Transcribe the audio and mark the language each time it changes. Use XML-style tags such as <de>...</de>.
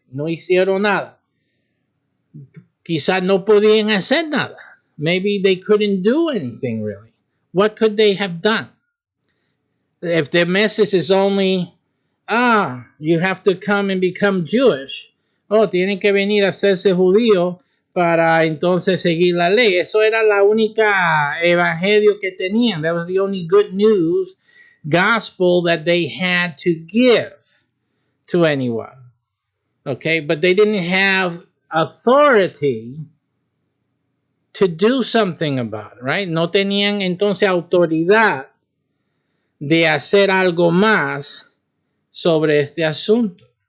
<es>No hicieron nada. Quizás no podían hacer nada.</es> <en>Maybe they couldn't do anything really. What could they have done? If their message is only, you have to come and become Jewish.</en> <es>Tienen que venir a hacerse judío para entonces seguir la ley. Eso era la única evangelio que tenían.</es> <en>That was the only good news</en> <es>gospel that they had to give to anyone.</es> <en>Okay, but they didn't have authority to do something about it, right?</en> <es>No tenían entonces autoridad de hacer algo más sobre este asunto.</es>